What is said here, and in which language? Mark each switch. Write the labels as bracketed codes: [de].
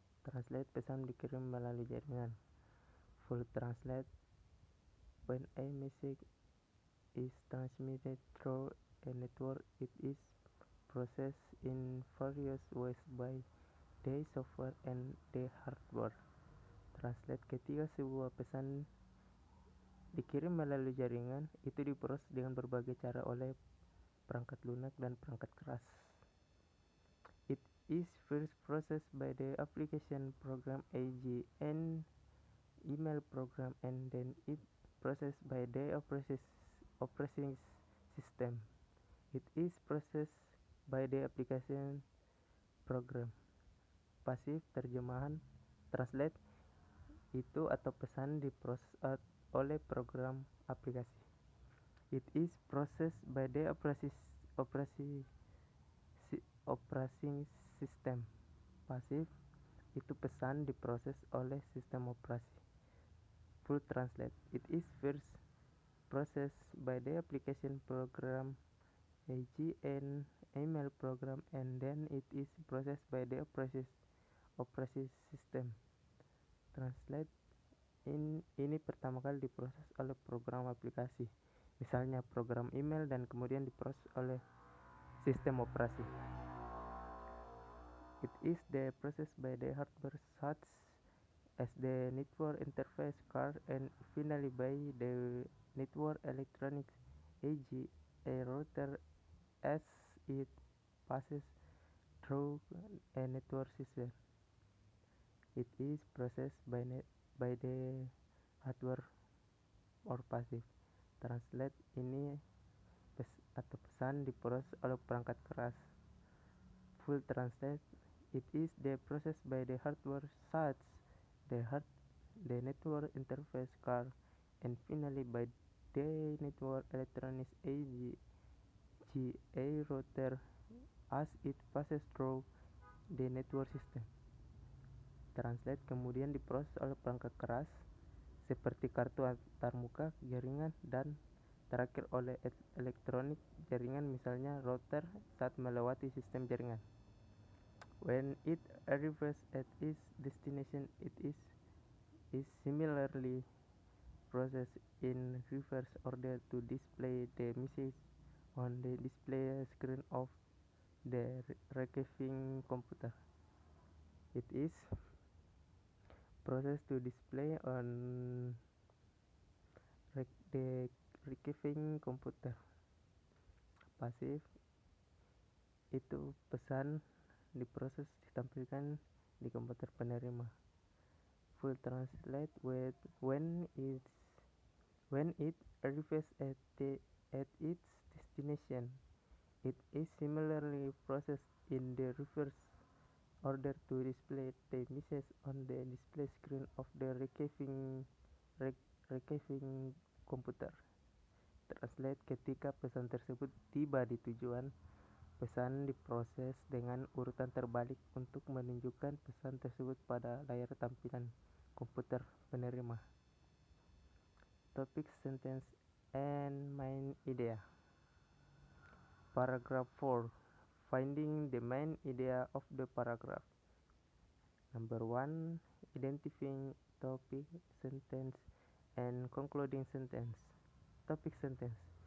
[en] Translate, [id] pesan dikirim melalui jaringan. [en] Full translate, when a message is transmitted through a network, it is processed in various ways by the software and the hardware. [id] Translate, ketika sebuah pesan dikirim melalui jaringan, itu diproses dengan berbagai cara oleh perangkat lunak dan perangkat keras. [en] It is first processed by the application program, e.g. an email program, and then it processed by the operating system. It is processed by the application program. [id] Pasif, terjemahan, translate, itu atau pesan diproses oleh program aplikasi. [en] It is processed by the operating system. [id] Pasif, itu pesan diproses oleh sistem operasi. [en] Full translate, it is first processed by the application program, e.g. an email program, and then it is processed by the operating system. [id] Translate, ini pertama kali diproses oleh program aplikasi, misalnya program email, dan kemudian diproses oleh sistem operasi. [en] It is the processed by the hardware such as the network interface card, and finally by the network electronics, e.g. a router, as it passes through a network system. It is processed by the hardware or passive. [id] Translate, ini atau pesan diproses oleh perangkat keras. [en] Full translate, it is the process by the hardware such the network interface card, and finally by the network electronics, e.g. a router, as it passes through the network system. [id] Translate, kemudian diproses oleh perangkat keras seperti kartu antarmuka, jaringan, dan terakhir oleh elektronik jaringan, misalnya router, saat melewati sistem jaringan. [en] When it arrives at its destination, it is similarly processed in reverse order to display the message on the display screen of the receiving computer. It is process to display on the receiving computer. [id] Pasif itu pesan diproses ditampilkan di komputer penerima. [en] Full translate when it arrives at its destination. It is similarly processed in the reverse order to display the message on the display screen of the receiving computer. [id] Translate ketika pesan tersebut tiba di tujuan, pesan diproses dengan urutan terbalik untuk menunjukkan pesan tersebut pada layar tampilan komputer penerima. [en] Topic, sentence, and main idea. Paragraph 4. Finding the main idea of the paragraph. Number 1. Identifying topic, sentence, and concluding sentence. Topic sentence.